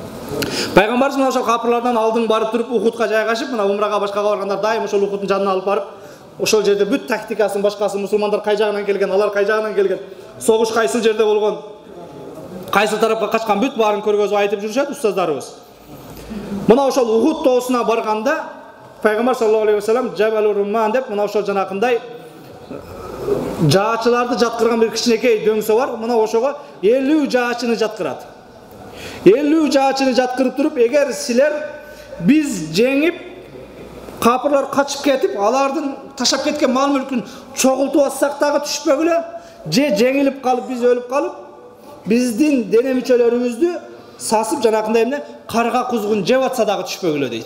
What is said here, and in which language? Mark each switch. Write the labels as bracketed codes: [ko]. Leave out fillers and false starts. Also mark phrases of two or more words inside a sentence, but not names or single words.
[ky] Пайгамбарыбыз мына ошол капырлардан алдын барып туруп Ухудка жайгашып, мына умрага башкага баргандар дайым ошол Ухудтун жанына алып барып, ошол жерде бүт тактикасын, башкасын, мусулмандар кай жагынан келген, алар кай жагынан келген, согуш кайсыл жерде болгон, кайсыл тарапка качкан, бүт баарын көргөзүп айтып жүрүшөт устаздарыбыз. Мына ошол Ухуд тоосуна барганда Пайгамбар [ar] صلى الله عليه وسلم [ky] Жабал Румман деп мына ошол жанакындай жаачыларды жаткырган бир кичинекей дөңсө бар. Мына ошого 50 жаачыны жаткырат. 50 жаачыны жаткырып туруп, эгер силер биз жеңип, капырлар качып кетип, алардын ташап кеткен мал мүлкүн чогултуп алсак дагы түшпөгүлө, же жеңилип калып биз өлүп калып, биздин дене мүчөлөрүбүздү сасып жанакындай эмне карга кузгун жеп атса дагы түшпөгүлө дейт.